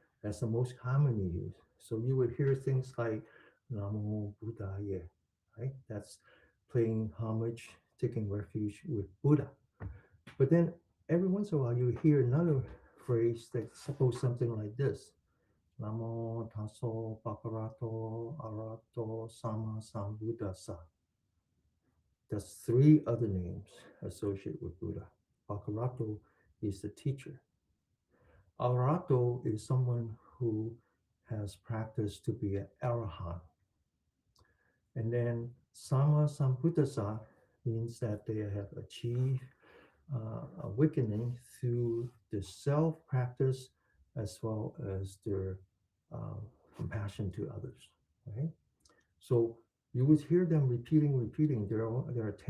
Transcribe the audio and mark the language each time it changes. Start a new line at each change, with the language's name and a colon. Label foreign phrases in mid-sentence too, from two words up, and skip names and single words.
English: That's the most commonly used. So you would hear things like
Pali: Namo Buddhaya,
English: right? That's paying homage, taking refuge with Buddha. But then every once in a while you hear another phrase that suppose something like this.
Pali: Namo tasso bhagavato arato sama sambuddhassa.
English: There's three other names associated with Buddha. Bhagavato is the teacher. Arato is someone who has practiced to be an arahant. And then
Pali: sama sambuddhassa
English: means that they have achieved awakening through the self practice as well as their uh, compassion to others. Right? So you would hear them repeating. There are 10.